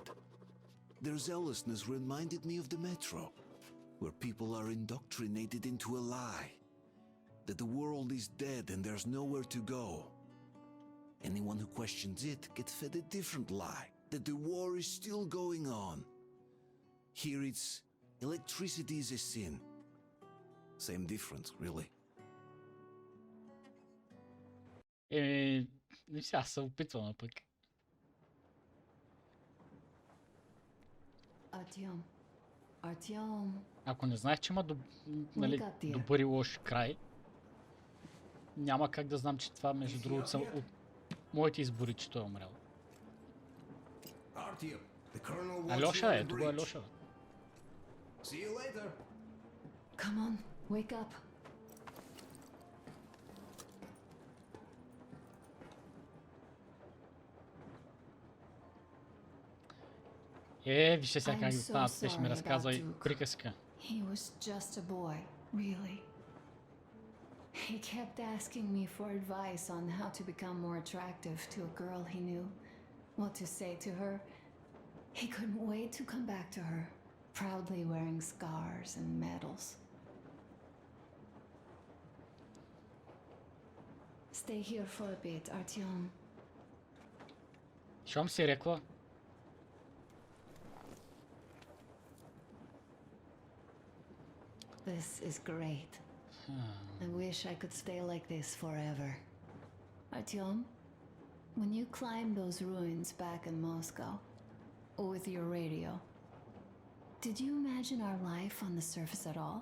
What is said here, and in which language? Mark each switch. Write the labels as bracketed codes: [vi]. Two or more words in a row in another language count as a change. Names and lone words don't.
[en] Their zealousness reminded me of the metro, where people are indoctrinated into a lie, that the world is dead and there's nowhere to go. Anyone who questions it gets fed a different lie, that the war is still going on. Here it's electricity is a sin. Same difference, really. [bg] Сега се опитвам пък. Artyom. Artyom. Ако не знаех, че има нали, добър и лош край, няма как да знам, че това между другото са от моите избори, че той е умрял. [en] Artyom, the colonel wants Алеша you [bg] е, [en] on [bg] това е [en] bridge. Алеша. See you later. Come on, wake up. [bg] Вижте сега как ги останат, те ще ми разказва и приказка. [en] He was just a boy, really. He kept asking me for advice on how to become more attractive to a girl he knew, what to say to her. He couldn't wait to come back to her, proudly wearing scars and medals. Stay here for a bit, Artyom. [bg] Щом си рекла, [en] This is great. I wish I could stay like this forever. Artyom, when you climbed those ruins back in Moscow, with your radio, did you imagine our life on the surface at all?